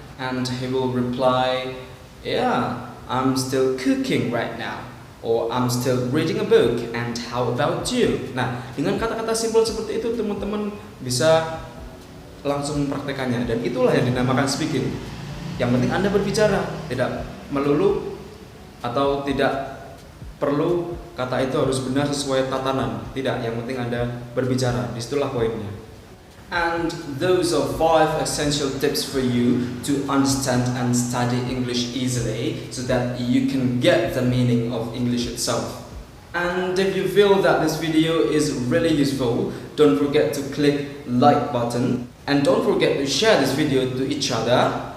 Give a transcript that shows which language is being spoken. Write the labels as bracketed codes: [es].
[en] And he will reply, "Yeah, I'm still cooking right now," or "I'm still reading a book, and how about you?" [id] Nah, dengan kata-kata simple seperti itu teman-teman bisa langsung mempraktekannya, dan itulah yang dinamakan speaking. Yang penting Anda berbicara, tidak melulu atau tidak perlu kata itu harus benar sesuai tatanan. Tidak, yang penting Anda berbicara. Disitulah poinnya. [en] And those are 5 essential tips for you to understand and study English easily, so that you can get the meaning of English itself. And if you feel that this video is really useful, don't forget to click like button, and don't forget to share this video to each other.